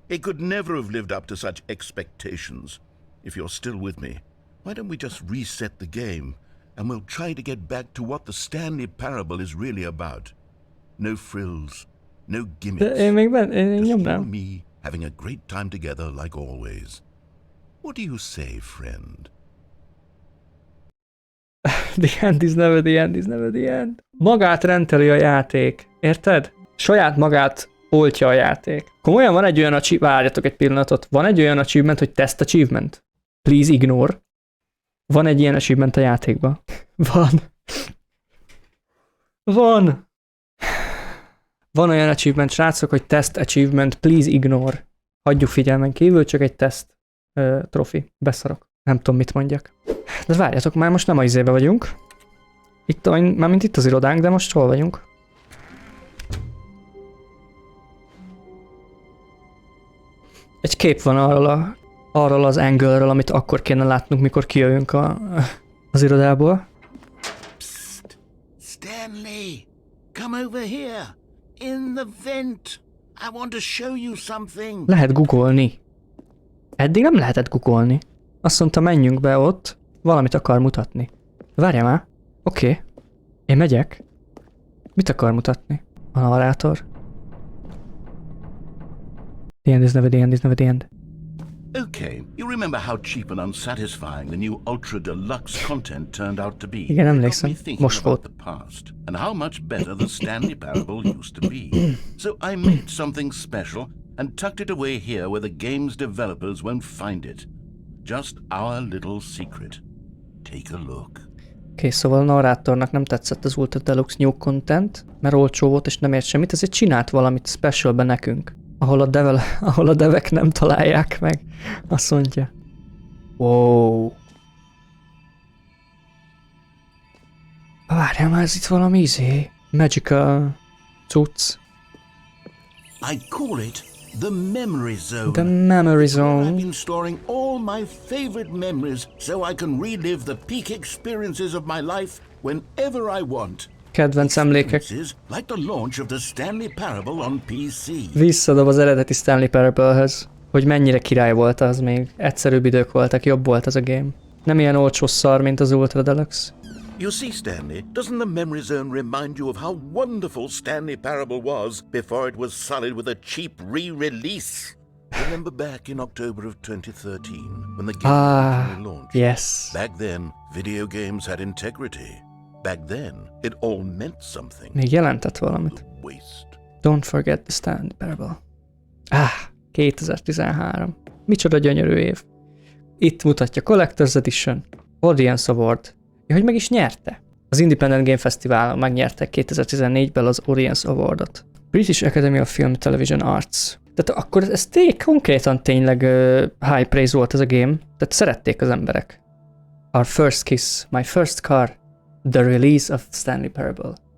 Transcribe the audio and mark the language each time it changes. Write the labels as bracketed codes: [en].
[en] It could never have lived up to such expectations. If you're still with me, why don't we just reset the game and we'll try to get back to what the Stanley Parable is really about. No frills, no gimmicks. [hu] De én még én [en] Just you [hu] nyomnám. [en] and me having a great time together like always. What do you say, friend? The end is never the end is never the end. [hu] Magát rendeli a játék. Érted? Saját magát oltja a játék. Komolyan van egy olyan achievement, várjatok egy pillanatot, van egy olyan achievement, hogy test achievement. [en] Please ignore. [hu] Van egy ilyen achievement a játékban. Van. Van. Van olyan achievement, srácok, hogy test achievement, [en] please ignore. [hu] Hagyjuk figyelmen kívül, csak egy test trofi. Beszarok. Nem tudom, mit mondjak. De várjatok, már most nem a izébe vagyunk. Itt, mármint itt az irodánk, de most hol vagyunk? Egy kép van arról az angle-ről, amit akkor kéne látnunk, mikor kijövünk az irodából. [en] Psst! Stanley! Come over here! In the vent! I want to show you something! [hu] Lehet googolni. Eddig nem lehetett guggolni. Azt mondta, menjünk be ott, valamit akar mutatni. Várjál már. Oké. Én megyek. Mit akar mutatni? A narrátor. [en] The end is never the end is never the end. Okay, you remember how cheap and unsatisfying the new Ultra Deluxe content turned out to be? [hu] Igen, emlékszem. [en] It got me thinking [hu] Most [en] about [hu] volt. [en] the past and how much better the Stanley Parable used to be. So I made something special and tucked it away here where the game's developers won't find it. Just our little secret. Take a look. [hu] Oké, szóval a narrátornak nem tetszett az Ultra Deluxe New Content, mert olcsó volt és nem ért semmit, ezért csinált valamit specialbe nekünk, ahol a devek nem találják meg. Azt mondja. Wow. Várjál már, ez itt valami magical cucc. [en] I call it the memory zone. The memory zone. I've been storing all my favorite memories so I can relive the peak experiences of my life whenever I want. [hu] Kedvenc emlékek. [en] Like the launch of the Stanley Parable on PC. [hu] Visszadob az eredeti Stanley Parable-höz, hogy mennyire király volt az még. Egyszerűbb idők voltak, jobb volt az a game. Nem ilyen olcsó szar, mint az Ultra Deluxe. [en] You see, Stanley, doesn't the memory zone remind you of how wonderful Stanley Parable was before it was sullied with a cheap re-release? Remember back in October of 2013 when the game originally launched? Yes. Back then, video games had integrity. Back then, it all meant something. [hu] Még jelentett valamit. [en] Waste. Don't forget the Stanley Parable. 2013. [hu] Micsoda gyönyörű év. Itt mutatja Collector's Edition, Audience Award. Ja, hogy meg is nyerte. Az Independent Game Festivalon megnyerte 2014-ben az Audience Awardot. [en] British Academy of Film Television Arts. [hu] Tehát akkor ez konkrétan tényleg [en] high praise [hu] volt ez a game. Tehát szerették az emberek. [en] Our first kiss, my first car, the release of Stanley Parable.